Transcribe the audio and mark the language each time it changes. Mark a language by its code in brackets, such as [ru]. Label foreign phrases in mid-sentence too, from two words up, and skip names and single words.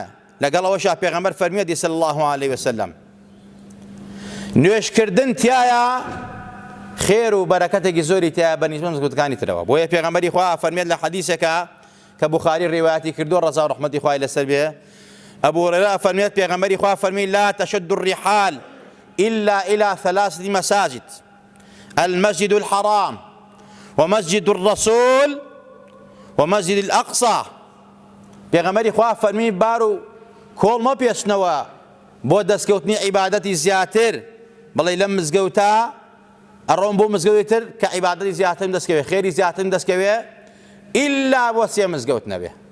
[ckb] لەگەڵەوەشا پێغەمبەر فەرمیێتی [ar] صلی الله علیه وسلم [ckb] نوێشکردن تایە خێر و بەرەکەتێکی زۆری تایە بەنسبەت مزگەوتەکانی ترەوە. بۆیە پێغەمبەری خوا فەرمێت لە حەدیثێکە کە بوخاری ڕیوایەتی کردووە ڕەزا و ڕەحمەتی خوای لەسەر بێ، ئەبوو هورەیرە فەرمێت پێغەمبەری خوا فەرمی [ar] لا تشد الرحال إلا إلى 3 مساجد المسجد الحرام ومسجد الرسول ومسجد الأقصى. [ckb] پێغەمبەری خوا فەرمی بار و کۆڵ مەپێچنەوە بۆ دەستکەوتنی عیبادەتی زیاتر، بەڵێ لەم مزگەوتە ئەڕۆم بۆ مزگەوتی تر کە عیبادەتی زیاترم دەستکەوێ، خێری زیاترم دەستکەوێ، ئیلا بۆ 3 مزگەوت نەبێ.